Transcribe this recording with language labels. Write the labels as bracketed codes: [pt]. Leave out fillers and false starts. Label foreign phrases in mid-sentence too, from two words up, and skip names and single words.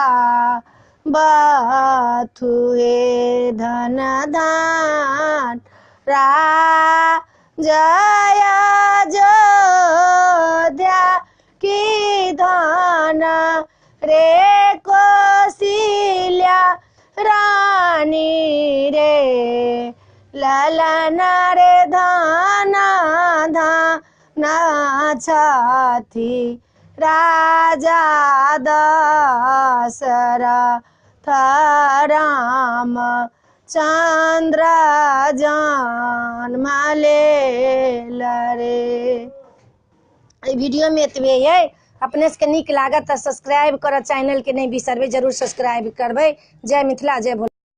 [mai] बथुए धन धन जय अयोध्या की धन रे कौशल्या रानी रे ललन रे धन धन छथि राजा दशरथ राम चंद्र जन्म लेल रे। वीडियो में एतबे है। अपने सबके नीक लागत तऽ सब्सक्राइब करऽ चैनल के नहीं बिसरबै, जरूर सब्सक्राइब करबै। जय मिथिला जय भोला।